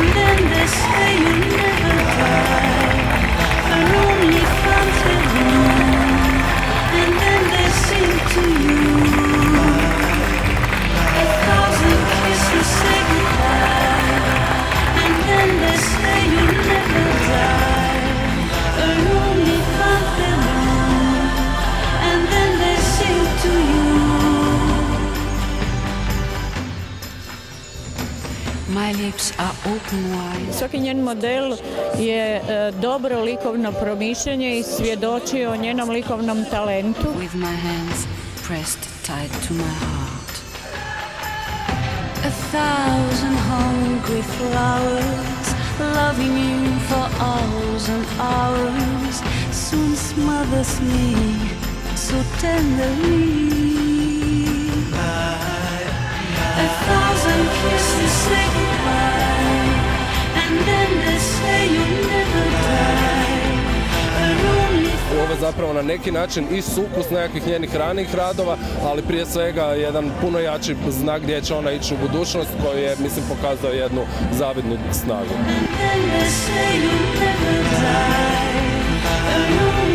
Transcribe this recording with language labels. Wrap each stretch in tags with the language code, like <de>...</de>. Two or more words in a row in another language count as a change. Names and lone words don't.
<en>then they say you'll never die, an only phantom, and then they sing to you 1,000 kisses say goodbye, and then they say you'll never die, an only phantom, and then they sing to you. My lips are open wide.</en> <hr>Svaki njen model je dobro likovno promišljanje i svjedoči o njenom likovnom talentu.</hr> <en>With my hands pressed tight to my heart, 1,000 hungry flowers, loving you for hours and hours, soon smothers me so tenderly. 1,000 kisses say goodbye, and then they say you'll never die, an only</en> <hr>Ovo je zapravo na neki način i sukus nekakvih njenih ranijih radova, ali prije svega jedan puno jači znak gdje će ona ići u budućnost, koji je, mislim, pokazao jednu zavidnu snagu.</hr> <en>and then they say you'll never die, an</en>